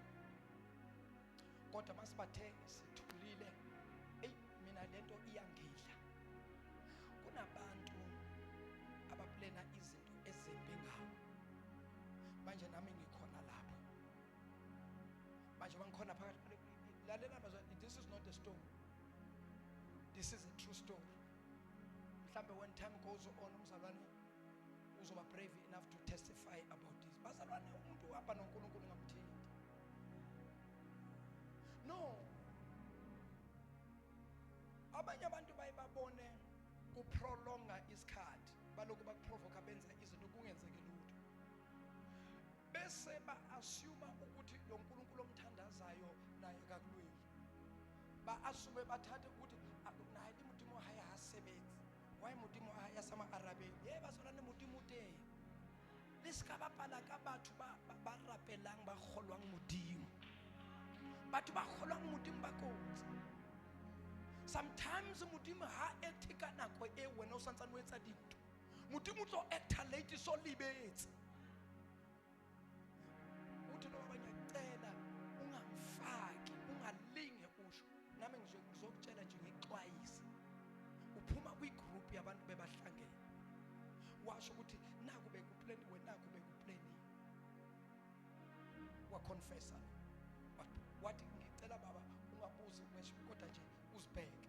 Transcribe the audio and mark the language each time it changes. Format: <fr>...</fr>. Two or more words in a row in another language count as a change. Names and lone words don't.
<zu>Kodwa masibathe sithulile, hey mina lento iyangidla. Kunabantu abaplena izinto ezimbi ngawo. Manje nami ngikhona lapho, manje bangikhona phakathi. Lalela bazalwane,</zu> <en>this is not a story, this is a true story. Mhlambe when time goes on</en> <zu>umzalwane uzoba</zu> <en>brave enough to testify about this.</en> <zu>Bazalwane, umuntu uhamba noNkulunkulu ngamthinti. No, abanye abantu bayibabone kuprolonga isikhathi, balokhu bakuprovoka benza izinto kungenzeki lutho, bese ba-assume ukuthi lo Nkulunkulu omthandazayo naye kakulweli. Ba-assume bathathe ukuthi naye imudimo haya hasebenzi, waye mudimo haya sama-arabeni. Ye bazalwane,</zu> <st>modimo teng le seka bapala ka batho ba rapelang ba kgolwang modimo, batho ba kgolwang modimo ba kotsi. Sometimes modimo ha acte ka nako e wena o santsane o etsa dintho, modimo tlo acta late so libetse.</st> <zu>Uthi lo abanye cela ungamfaki, ungalinge usho, nami ngizokutshela nje ngixwayise. Uphuma kwi-group yabantu bebahlangene, washo ukuthi naku bekuplaniwe, naku bekuplaniwe, waconfessa, wathi ngicela baba ungabuzi ngisho kodwa nje uzibheke.</zu>